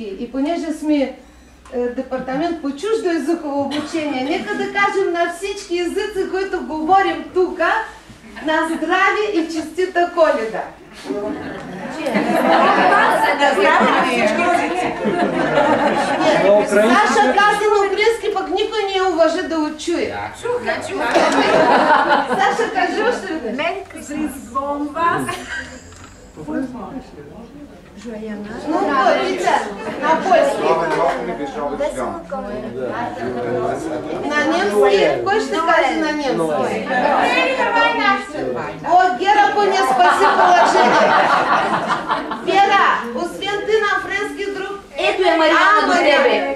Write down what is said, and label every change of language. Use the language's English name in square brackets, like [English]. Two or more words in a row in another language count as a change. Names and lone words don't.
[Bulgarian] И понеже сме департамент по чуждо езиково обучение, нека да кажем на всички езици, които говорим тук, на здраве и честита Коледа. Саша каза на украински, пък никой не я уважи да учуе. Саша, кажи още ли? Мен призвам вас. Ну, Витя, на польски. На немски? Кой ще каже на немски? О, Гера поне спаси положение. Вера, освен ти на френски друг? Ето е Мариана до тебе.